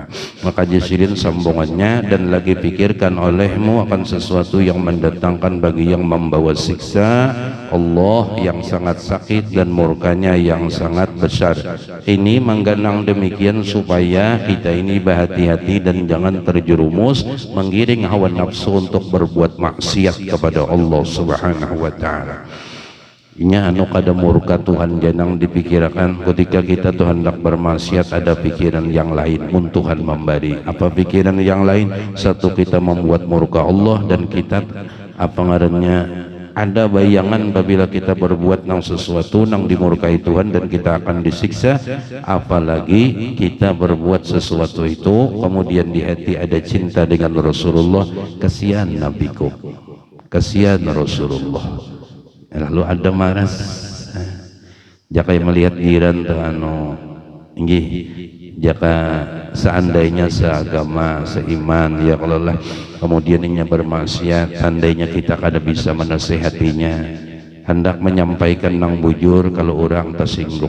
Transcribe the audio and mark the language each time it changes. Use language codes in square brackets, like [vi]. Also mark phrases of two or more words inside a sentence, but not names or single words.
[id] Maka jasirin sambungannya, dan lagi pikirkan olehmu akan sesuatu yang mendatangkan bagi yang membawa siksa Allah yang sangat sakit dan murkanya yang sangat besar. Ini mengganang demikian supaya kita ini berhati-hati dan jangan terjerumus menggiring hawa nafsu untuk berbuat maksiat kepada Allah [ar] سبحانه وتعالى. [bjn] Inya anu kada murka Tuhan janang dipikirkan ketika kita Tuhan hendak bermaksiat, ada pikiran yang lain mun Tuhan memberi. [id] Apa pikiran yang lain? [bjn] Satu, kita membuat murka Allah, dan kita apa ngarannya ada bayangan apabila kita berbuat nang sesuatu nang dimurkai Tuhan dan kita akan disiksa. [id] Apalagi kita berbuat sesuatu itu kemudian di hati ada cinta dengan Rasulullah, kasihan nabiku, kasihan Rasulullah. [bjn] Lalu ada maras jaka melihat jiran tuh anu inggih, jaka seandainya seagama seiman ya Allah lah, kemudian ini bermaksiat, seandainya kita kada bisa menasehatinya, hendak menyampaikan nang bujur kalau orang tersinggung.